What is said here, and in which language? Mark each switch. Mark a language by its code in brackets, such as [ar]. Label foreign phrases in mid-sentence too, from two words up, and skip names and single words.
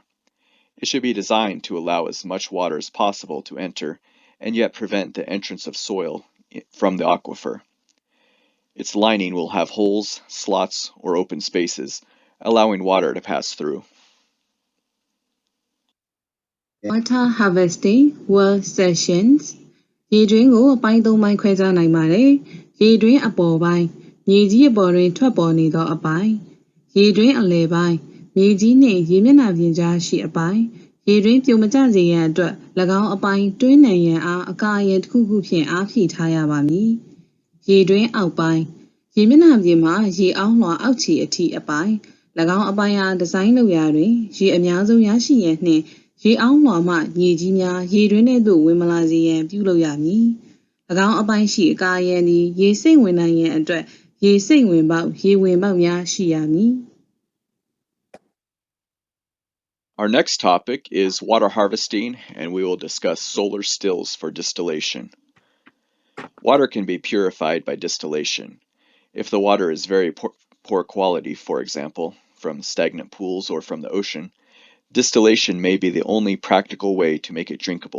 [en] It should be designed to allow as much water as possible to enter, and yet prevent the entrance of soil from the aquifer. Its lining will have holes, slots, or open spaces, allowing water to pass through. Water harvesting well sections [my] ရေတွင်းကိုအပိုင်း 3 ပိုင်းခွဲခြားနိုင်ပါတယ်။ရေတွင်းအပေါ်ပိုင်းမြေကြီးအပေါ်တွင်ထွက်ပေါ်နေသောအပိုင်းရေတွင်းအလယ်ပိုင်းမြေကြီးနှ င့်ရေမျက်နှာပြင်ကြားရှိအပိုင်းရေတွင်းပြိုမကျစေရန်အတွက်၎င်းအပိုင်းတွင်းနံရံအားအကာအရံတစ်ခုခုဖြင့်အားဖြည့်ထားရပါမည်။ရေတွင်းအောက်ပိုင်းရေမျက်နှာပြင်မှာရေအောင်းလွှာအောက်ခြေအထိအပိုင်း၎င်းအပိုင်းအားဒီဇိုင်းလုပ်ရာတွင်ရေအများဆုံးရရှိရန်နှင့်ရေအောင်းလွှာမှမြေကြီးများရေတွင်းထဲသို့ဝင်မလာစေရန်ပြုလုပ်ရမည်။၎င်းအပိုင်းရှိအကာအရံသည်ရေစိမ့်ဝင်နိုင်ရန်အတွက်ရေစိမ့်ဝင်ပေါက်ရေဝင်ပေါက်များရှိရမည်။ [en] Our next topic is water harvesting, and we will discuss solar stills for distillation. Water can be purified by distillation. If the water is very poor quality, for example, from stagnant pools or from the ocean, distillation may be the only practical way to make it drinkable.